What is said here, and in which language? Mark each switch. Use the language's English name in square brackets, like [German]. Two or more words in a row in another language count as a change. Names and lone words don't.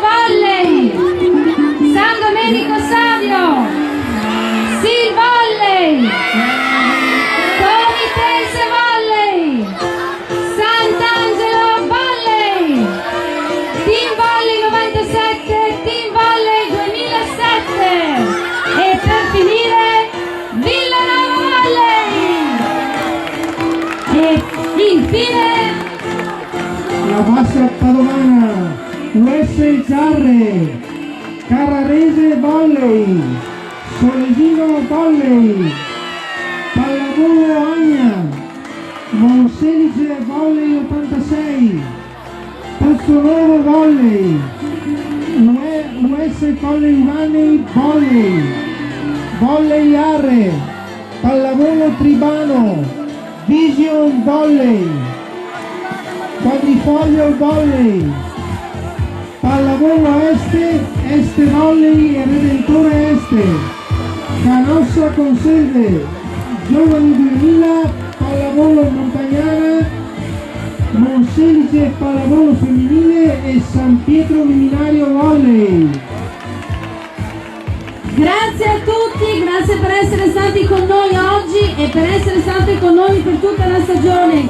[Italian] Volley, San Domenico Savio, Sil Volley, Comitense Volley, Sant'Angelo Volley, Team Volley 97, Team Volley 2007 e per finire Villanova Volley. E infine la Bassa Padovana, US Giarre, Carrarese Volley, Solesino Volley, Pallavolo Agna, Monselice Volley 86, Pozzonuovo Volley, US Colle Ivani Volley, Volley Arre, Pallavolo Tribano, Vision Volley, Quadrifoglio Volley, Pallavolo Este, Este Volley e Redentore Este, Canossa Conserve, Giovani 2000, Pallavolo Montagnana, Monselice Pallavolo Femminile e San Pietro Liminario Volley. grazie a tutti, grazie per essere stati con noi oggi e per essere stati con noi per tutta la stagione.